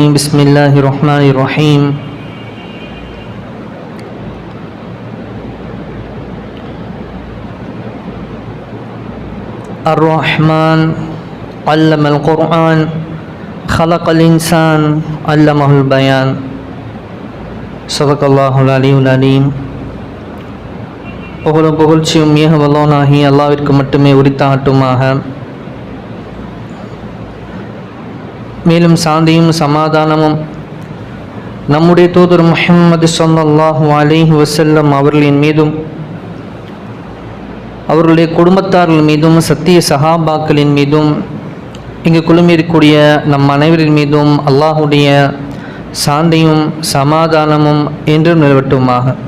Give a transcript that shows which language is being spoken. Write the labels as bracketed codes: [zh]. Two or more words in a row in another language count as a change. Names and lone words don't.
[ar] بسم الله الرحمن الرحيم. الرحمن علم القرآن خلق الإنسان علمه البيان. صدق الله العلي العليم. [ta] புகழ்ச்சியும் மிக வல்லோனாகி அல்லாஹ்விற்கு மட்டுமே உரித்தாகட்டுமாக. மேலும் சாந்தியும் சமாதானமும் நம்முடைய தூதர் முஹம்மது [ar] صلى الله عليه وسلم [ta] அவர்களின் மீதும் அவர்களுடைய குடும்பத்தார்கள் மீதும் சத்திய சஹாபாக்களின் மீதும் இங்கு குழுமியிருக்கக்கூடிய நம் அனைவரின் மீதும் அல்லாஹுடைய சாந்தியும் சமாதானமும் என்றும் நிலவட்டுமாக.